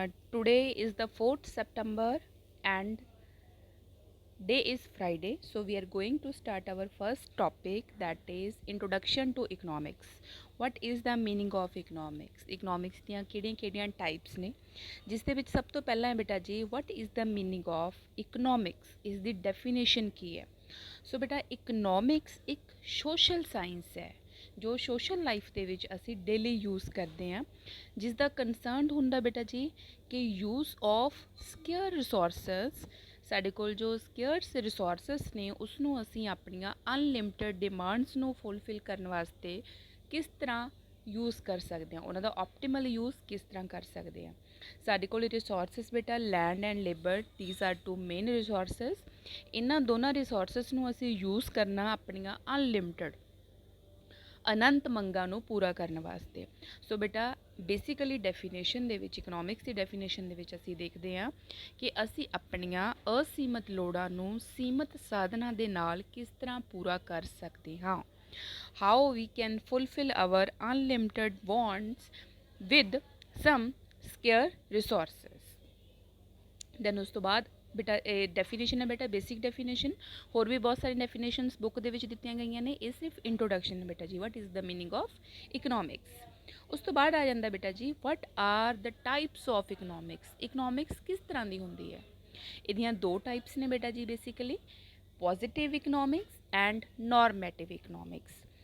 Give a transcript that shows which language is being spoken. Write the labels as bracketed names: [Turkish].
[English] Today is the 4th September and day is Friday. So we are going to start our first topic, that is introduction to economics. What is the meaning of economics? [Punjabi] Economics ਦੀਆਂ ਕਿਹੜੀਆਂ types ਨੇ, ਜਿਸ ਦੇ ਵਿੱਚ ਸਭ ਤੋਂ ਪਹਿਲਾਂ ਹੈ ਬੇਟਾ ਜੀ [English] what is the meaning of economics, [Punjabi] ਇਸ ਦੀ definition ਕੀ ਹੈ। ਸੋ ਬੇਟਾ ਇਕਨੋਮਿਕਸ ਇੱਕ ਸੋਸ਼ਲ ਸਾਇੰਸ ਹੈ ਜੋ ਸੋਸ਼ਲ ਲਾਈਫ ਦੇ ਵਿੱਚ ਅਸੀਂ ਡੇਲੀ ਯੂਜ਼ ਕਰਦੇ ਹਾਂ, ਜਿਸ ਦਾ ਕੰਸਰਨ ਹੁੰਦਾ ਬੇਟਾ ਜੀ ਕਿ ਯੂਜ਼ ਆਫ ਸਕੇਅਰ ਰਿਸੋਰਸਸ। ਸਾਡੇ ਕੋਲ ਜੋ ਸਕੇਅਰਸ ਰਿਸੋਰਸਸ ਨੇ ਉਸ ਨੂੰ ਅਸੀਂ ਆਪਣੀਆਂ ਅਨਲਿਮਿਟਡ ਡਿਮਾਂਡਸ ਨੂੰ ਫੁੱਲਫਿਲ ਕਰਨ ਵਾਸਤੇ ਕਿਸ ਤਰ੍ਹਾਂ ਯੂਜ਼ ਕਰ ਸਕਦੇ ਹਾਂ, ਉਹਨਾਂ ਦਾ ਆਪਟੀਮਲ ਯੂਜ਼ ਕਿਸ ਤਰ੍ਹਾਂ ਕਰ ਸਕਦੇ ਹਾਂ। ਸਾਡੇ ਕੋਲ ਰਿਸੋਰਸਸ ਬੇਟਾ land and labour, [English] These are two main resources. [Punjabi] ਇਹਨਾਂ ਦੋਨਾਂ ਰਿਸੋਰਸਸ ਨੂੰ ਅਸੀਂ ਯੂਜ਼ ਕਰਨਾ ਆਪਣੀਆਂ ਅਨਲਿਮਿਟਡ ਅਨੰਤ ਮੰਗਾਂ ਨੂੰ ਪੂਰਾ ਕਰਨ ਵਾਸਤੇ। ਸੋ ਬੇਟਾ ਬੇਸਿਕਲੀ ਡੈਫੀਨੇਸ਼ਨ ਦੇ ਵਿੱਚ, ਇਕਨੋਮਿਕਸ ਦੀ ਡੈਫੀਨੇਸ਼ਨ ਦੇ ਵਿੱਚ ਅਸੀਂ ਦੇਖਦੇ ਹਾਂ ਕਿ ਅਸੀਂ ਆਪਣੀਆਂ ਅਸੀਮਤ ਲੋੜਾਂ ਨੂੰ ਸੀਮਤ ਸਾਧਨਾਂ ਦੇ ਨਾਲ ਕਿਸ ਤਰ੍ਹਾਂ ਪੂਰਾ ਕਰ ਸਕਦੇ ਹਾਂ। [English] How we can fulfill our unlimited wants with some scarce resources। [Punjabi] then ਉਸ ਤੋਂ ਬਾਅਦ ਬੇਟਾ ਇਹ ਡੈਫੀਨੇਸ਼ਨ ਹੈ ਬੇਟਾ ਬੇਸਿਕ ਡੈਫੀਨੇਸ਼ਨ। ਹੋਰ ਵੀ ਬਹੁਤ ਸਾਰੀ ਡੈਫੀਨੇਸ਼ਨਸ ਬੁੱਕ ਦੇ ਵਿੱਚ ਦਿੱਤੀਆਂ ਗਈਆਂ ਨੇ, ਇਹ ਸਿਰਫ ਇੰਟਰੋਡਕਸ਼ਨ ਹੈ ਬੇਟਾ ਜੀ [English] What is the meaning of economics. [Punjabi] ਉਸ ਤੋਂ ਬਾਅਦ ਆ ਜਾਂਦਾ ਬੇਟਾ ਜੀ [English] What are the types of economics. [Punjabi] Economics ਕਿਸ ਤਰ੍ਹਾਂ ਦੀ ਹੁੰਦੀ ਹੈ? ਇਹਦੀਆਂ ਦੋ ਟਾਈਪਸ ਨੇ ਬੇਟਾ ਜੀ basically, positive economics and ਨੋਰਮੈਟਿਵ economics.